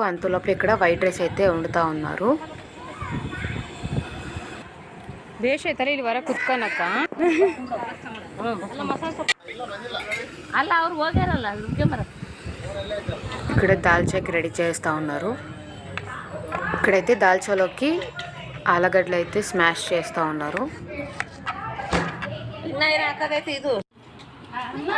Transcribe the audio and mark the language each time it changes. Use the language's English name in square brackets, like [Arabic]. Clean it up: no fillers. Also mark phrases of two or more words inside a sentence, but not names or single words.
[Telugu] అంతలోపు ఇక్కడ వైట్ రైస్ అయితే వండుతూ ఉన్నారు. [Kannada] ಬೇಷ್ ಐತಲ್ಲ ಇಲ್ಲಿ ಹೊರ ಕುತ್ಕೊನಕ್ಕ ಅಲ್ಲ ಅವ್ರು ಹೋಗ್ಯಾರಲ್ಲ [Telugu] ఇక్కడ దాల్చాకి రెడీ చేస్తూ ఉన్నారు. ఇక్కడైతే దాల్చాలోకి ఆలుగడ్డలు అయితే స్మాష్ చేస్తూ ఉన్నారు.